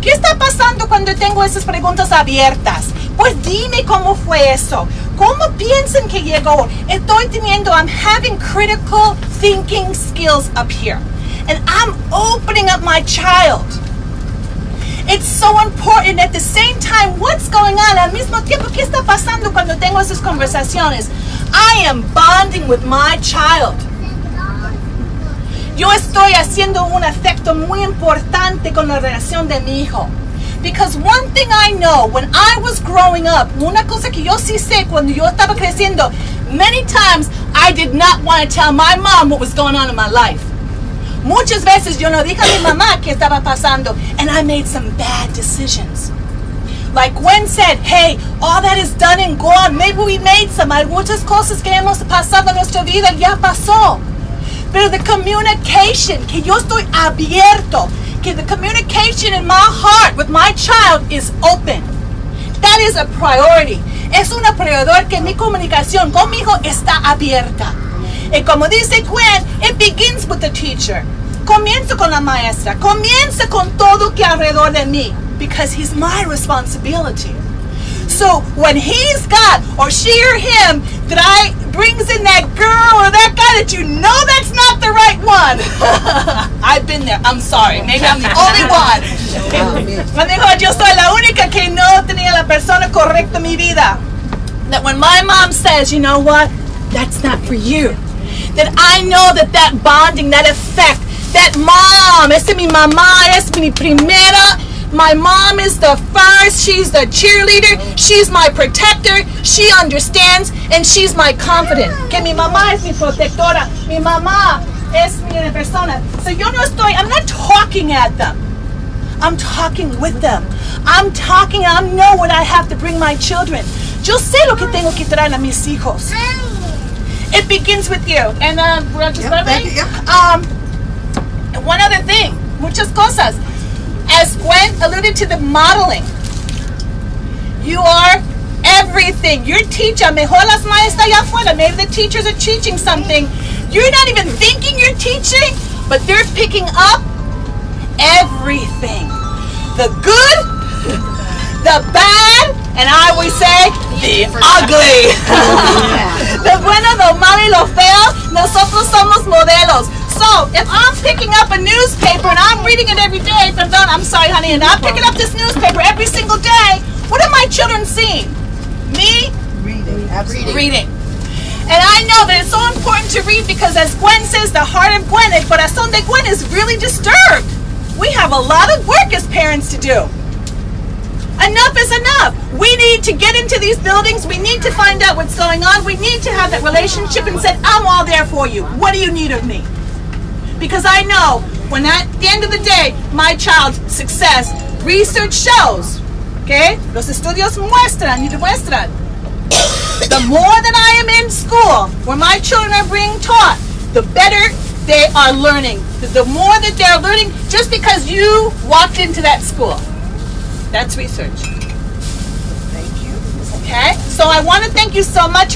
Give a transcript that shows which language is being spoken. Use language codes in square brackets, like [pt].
[es] ¿Qué está pasando cuando tengo esas preguntas abiertas? Pues dime cómo fue eso. ¿Cómo piensan que llegó? [en] I'm having critical thinking skills up here. And I'm opening up my child. It's so important. At the same time, what's going on? [es] Al mismo tiempo, ¿qué está pasando cuando tengo esas conversaciones? [en] I am bonding with my child. [es] Yo estoy haciendo un efecto muy importante con la relación de mi hijo. [en] Because one thing I know, when I was growing up, [es] una cosa que yo sí sé cuando yo estaba creciendo, [en] many times I did not want to tell my mom what was going on in my life. [es] Muchas veces yo no dije a mi mamá qué estaba pasando, [en] and I made some bad decisions. Like Gwen said, hey, all that is done and gone. Maybe we made some. [es] Hay muchas cosas que hemos pasado en nuestra vida, ya pasó. Pero [en] the communication, [es] que yo estoy abierto, que [en] the communication in my heart with my child is open. That is a priority. [es] Es una prioridad que mi comunicación con mi hijo está abierta. Y como dice Gwen, [en] it begins with the teacher. [es] Comienza con la maestra. Comienza con todo que alrededor de mí. [en] Because he's my responsibility. So when he's got, or she or him, that I brings in that girl or that guy that you know that's not the right one. I've been there. I'm sorry. Maybe I'm the only one. [es] Yo soy la única que no tenía la persona correcta en mi vida. [en] That when my mom says, you know what, that's not for you. That I know that bonding, that effect, that mom, [es] esa es mi mamá, es mi primera. [en] My mom is the first, she's the cheerleader, she's my protector, she understands, and she's my confidant. [es] Que mi mamá es mi protectora, mi mamá es mi persona. [en] So I'm not talking at them. I'm talking with them. I'm talking, I know what I have to bring my children. [es] Yo sé lo que tengo que traer a mis hijos. [en] It begins with you. And one other thing, [es] muchas cosas. [en] As Gwen alluded to the modeling, you are everything. Your teacher, [es] mejor las maestras allá afuera, [en] maybe the teachers are teaching something. You're not even thinking you're teaching, but they're picking up everything. The good, the bad, and I always say, the ugly. [es] Lo bueno, lo malo y lo feo, nosotros somos modelos. [en] So, if I'm picking up a newspaper and I'm reading it every day, I'm sorry, honey, and I'm picking up this newspaper every single day, what are my children seeing? Me? Reading. Absolutely. Reading. And I know that it's so important to read because, as Gwen says, the heart of Gwen, [es] el corazón de Gwen [en] is really disturbed. We have a lot of work as parents to do. Enough is enough. We need to get into these buildings. We need to find out what's going on. We need to have that relationship and say, I'm all there for you. What do you need of me? Because I know when at the end of the day, my child's success, research shows, okay? [es] Los estudios muestran y demuestran. [en] The more that I am in school, where my children are being taught, the better they are learning. The more that they're learning, just because you walked into that school. That's research. Thank you. Okay? So I want to thank you so much.